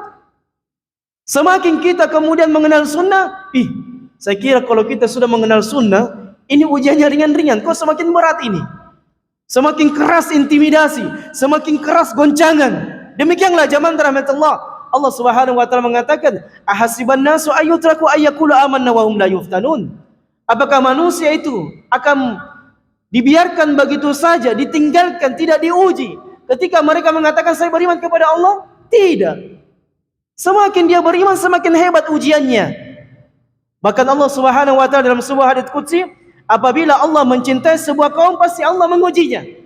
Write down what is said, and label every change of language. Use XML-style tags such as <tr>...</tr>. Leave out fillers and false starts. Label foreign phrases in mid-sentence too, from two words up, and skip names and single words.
<id>Semakin kita kemudian mengenal sunnah, saya kira kalau kita sudah mengenal sunnah, ini ujiannya ringan-ringan. Kok semakin berat ini? Semakin keras intimidasi, semakin keras goncangan. Demikianlah jamaah rahmatullah. Allah</id> <ar>سبحانه وتعالى</ar> <id>mengatakan,</id> <ar>أحسب الناس أن يتركوا أن يقولوا آمنا وهم لا يفتنون.</ar> <id>Apakah manusia itu akan dibiarkan begitu saja, ditinggalkan, tidak diuji? Ketika mereka mengatakan saya beriman kepada Allah, tidak. Semakin dia beriman, semakin hebat ujiannya. Bahkan Allah</id> <ar>سبحانه وتعالى</ar> <id>dalam sebuah hadits qudsi, apabila Allah mencintai sebuah kaum, pasti Allah mengujinya.</id>